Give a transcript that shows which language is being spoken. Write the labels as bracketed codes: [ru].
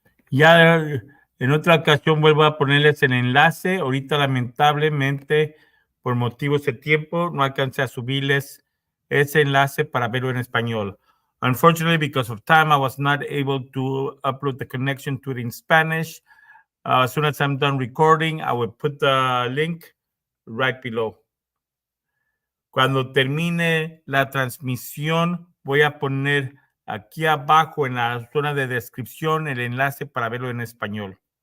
[es] Ya en otra ocasión vuelvo a ponerles el enlace. Ahorita, lamentablemente, por motivos de tiempo, no alcancé a subirles ese enlace para verlo en español. [en] Unfortunately, because of time, I was not able to upload the connection to it in Spanish. As soon as I'm done recording, I will put the link right below. [es] Cuando termine la transmisión, voy a poner aquí abajo en la zona de descripción el enlace para verlo en español.